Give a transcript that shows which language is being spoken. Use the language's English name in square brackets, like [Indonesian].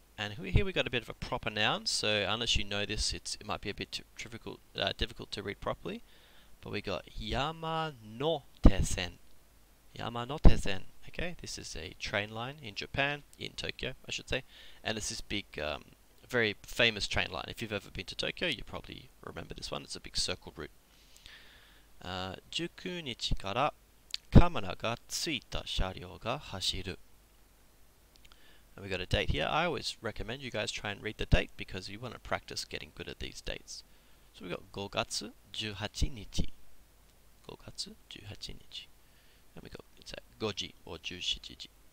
[English] And here we got a bit of a proper noun, so unless you know this, it might be a bit difficult to read properly. But we got Yamanote-sen. Yamanote-sen. Okay, this is a train line in Japan, in Tokyo, I should say, and it's this big, very famous train line. If you've ever been to Tokyo, you probably remember this one. It's a big circle route. [Japanese] 19日からカメラがついた車両が走る. [English] And we got a date here. I always recommend you guys try and read the date because you want to practice getting good at these dates. So we got [Japanese] 5月18日.5月18日. [English] And we got it's at 5時 or 17時.